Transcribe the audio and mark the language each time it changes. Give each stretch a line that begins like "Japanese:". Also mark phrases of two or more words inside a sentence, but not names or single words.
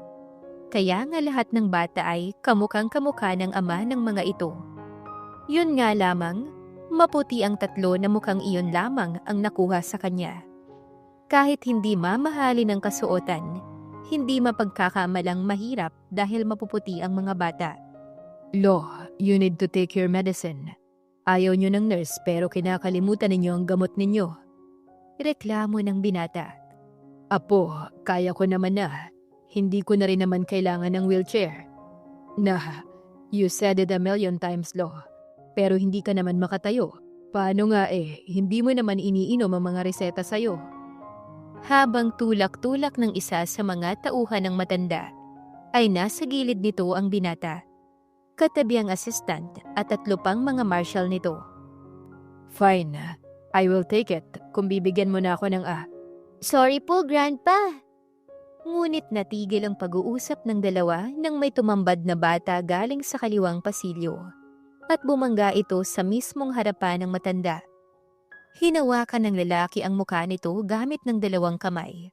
Filipino: Kaya nga lahat ng bata ay kamukhang-kamukha ng ama ng mga ito. Yun nga lamang, maputi ang tatlo na mukhang iyon lamang ang nakuha sa kanya. Kahit hindi mamahalin ang kasuotan, hindi mapagkakamalang mahirap dahil mapuputi ang mga bata.
English: Lo, you need to take your medicine.
Filipino: Ayaw nyo ng nurse pero kinakalimutan ninyo ang gamot ninyo. Reklamo ng binata. Apo, kaya ko naman na. Hindi ko na rin naman kailangan ng wheelchair.
English: You said it a million times,
Filipino: Lo. Pero hindi ka naman makatayo. Paano nga hindi mo naman iniinom ang mga reseta sa'yo. Habang tulak-tulak ng isa sa mga tauhan ng matanda, ay nasa gilid nito ang binata. Katabi ang assistant at 3 pang mga marshal nito.
English: Fine, I will take it
Filipino: kung bibigyan mo na ako ng Sorry po, Grandpa. Ngunit natigil ang pag-uusap ng dalawa nang may tumambad na bata galing sa kaliwang pasilyo. At bumangga ito sa mismong harapan ng matanda. Hinawakan ng lalaki ang mukha nito gamit ng 2 kamay.